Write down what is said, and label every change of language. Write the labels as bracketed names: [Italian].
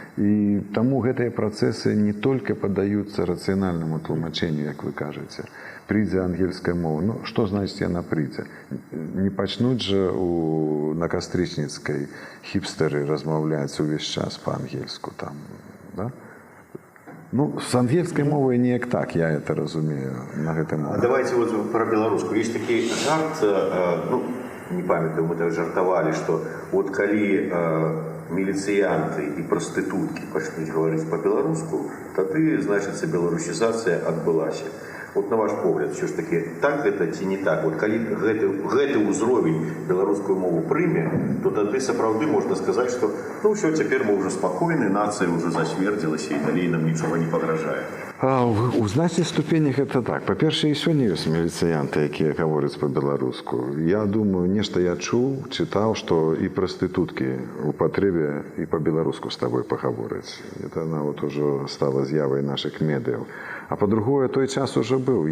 [Belarusian] І таму гэтыя працэсы не толькі паддаюцца рацыянальнаму тлумачэнню, як вы кажаце. Прыйдзе ангельская мова. Ну, што значыць яна прыйдзе? Не пачнуць жа на Кастрычніцкай хіпстары размаўляць увесь час па-ангельску там, да? Ну, с ангельской мовой неяк так, я это разумею на гэтай мове. [Russian] Давайте вот про беларускую. [Belarusian] Есть такі жарт, ну, не памятаю, мы так жартавалі, што вот калі міліцыянты і прастытуткі пачнуць гаварыць па-беларуску, тады, значыцца, беларусізацыя адбылася. Вот на ваш погляд, все ж таки, так гэта ці не так? Вот калі гэты ўзровень беларускую мову прыме, то тады сапраўды можна сказаць, што ну ўсё, цяпер мы ўжо спакойны, нацыя ўжо засвердзілася і далей нам нічога не пагражае. У значных ступенях это так. Па-першае, і сёння ёсць міліцыянты, якія гавораць па-беларуску. Я думаю, нешта я чуў, чытаў, што і прастытуткі у патрэбе і па-беларуску з табой пагавораць. Это нават ужо стала з'явай нашых медыяў. А па-другое, той час ужо быў.